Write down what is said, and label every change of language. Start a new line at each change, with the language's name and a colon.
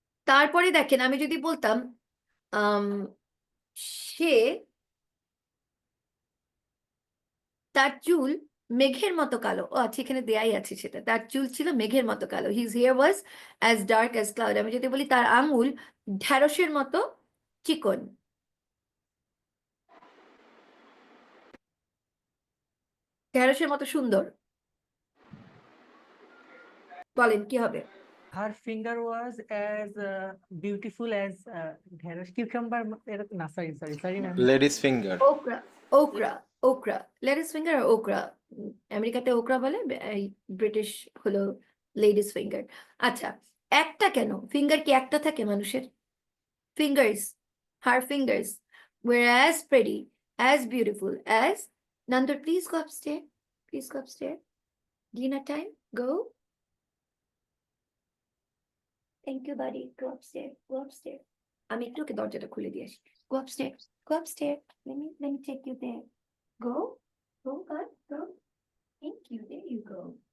Bangla: তারপরে দেখেন আমি যদি বলতাম সে, তার চুল মেঘের মতো কালো, ও আচ্ছা এখানে দেয়াই আছে সেটা, তার চুল ছিল মেঘের মতো কালো,
English: His hair was as dark as cloud.
Bangla: আমি যদি বলি তার আঙুল ঢ্যাঁড়সের মতো চিকন, ঢ্যাঁড়সের মতো সুন্দর, বলেন কি হবে?
English: Her finger was as beautiful as ঢেঁড়স cucumber
Bangla: এরকম না,
English: sorry ma'am. Ladies finger.
Bangla: Okra, okra, okra, ladies finger আর ওকরা। আমেরিকাতে ওকরা বলে, এই ব্রিটিশ হলো লেডিস ফিঙ্গার। আচ্ছা, একটা কেন, ফিঙ্গার কি একটা থাকে মানুষের?
English: Fingers, her fingers were as pretty, as beautiful as. Nandor, please go upstairs. Please go upstairs. Dinner time, go. Thank you, buddy. Go upstairs. Go upstairs.
Bangla: আমি একটু ওকে দরজাটা খুলে দিয়ে আসি।
English: Go upstairs. Go upstairs. Let me take you there. Go. Go, God. Go. Thank you. There you go.